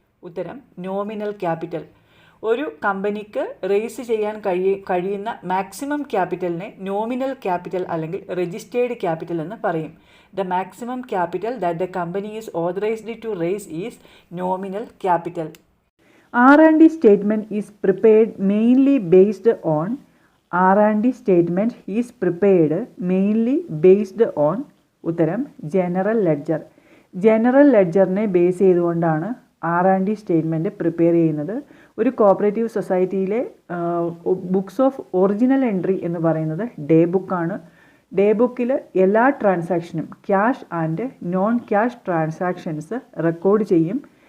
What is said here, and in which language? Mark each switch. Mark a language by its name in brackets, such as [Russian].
[Malayalam] ഉത്തരം nominal capital. ഒരു കമ്പനിക്ക് റേസ് ചെയ്യാൻ കഴിയുന്ന മാക്സിമം ക്യാപിറ്റലിനെ നോമിനൽ ക്യാപിറ്റൽ അല്ലെങ്കിൽ രജിസ്റ്റേർഡ് ക്യാപിറ്റൽ എന്ന് പറയും. [English] The maximum capital that the company is authorised to raise is nominal capital. R&D statement is prepared mainly based on R&D statement is prepared mainly based on [Malayalam] ഉത്തരം general ledger. General ലെഡ്ജറിനെ base ചെയ്തുകൊണ്ടാണ് R&D statement prepare ചെയ്യുന്നത്. ഒരു cooperative സൊസൈറ്റിയിലെ books of original entry എന്ന് പറയുന്നത് day ബുക്കാണ്. Day ബുക്കിൽ എല്ലാ ട്രാൻസാക്ഷനും cash and non cash transactions record ചെയ്യും.